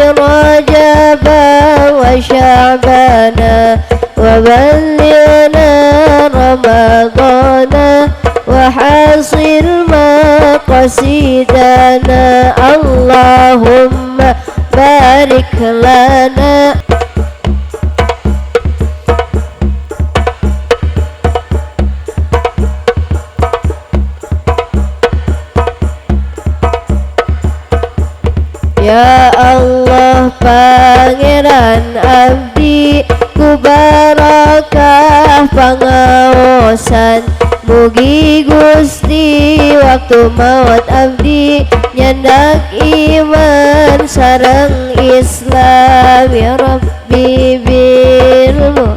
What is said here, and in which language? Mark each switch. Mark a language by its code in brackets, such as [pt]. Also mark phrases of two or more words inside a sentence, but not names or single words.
[ar] رجب وشعبان وبلغنا رمضان وحصل مقاصدنا اللهم بارك لنا [su] Ya Allah Pangeran abdi ku barakah pangaosan mugi Gusti waktu maut abdi nyandak iman sareng Islam [ar] يا رب بال